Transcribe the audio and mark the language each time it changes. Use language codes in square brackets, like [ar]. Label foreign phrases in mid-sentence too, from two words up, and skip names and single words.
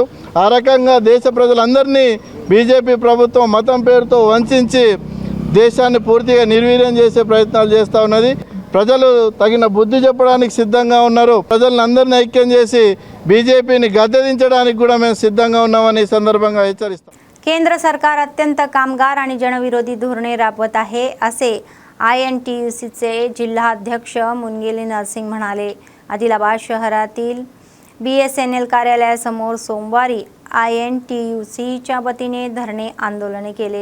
[te] ఆ రకంగా దేశ ప్రజలందరినీ బీజేపీ ప్రభుత్వం మతం పేరుతో వంచి దేశాన్ని పూర్తిగా నిర్వీర్యం చేసే ప్రయత్నాలు చేస్తూ ఉన్నది. ప్రజలు తగిన బుద్ధి చెప్పడానికి సిద్ధంగా ఉన్నారు. ప్రజలను అందరినీ ఐక్యం చేసి బీజేపీని గద్దెదించడానికి కూడా మేము సిద్ధంగా ఉన్నామని ఈ संदर्भात హెచ్చరిస్తాం. [mr] केंद्र सरकार अत्यंत कामगार आणि जनविरोधी धोरणे राबवत आहे असे INTUCचे जिल्हाध्यक्ष मुनगेली नरसिंग म्हणाले. आदिलाबाद शहरातील BSNL कार्यालयासमोर सोमवारी INTUCच्या वतीने धरणे आंदोलन केले.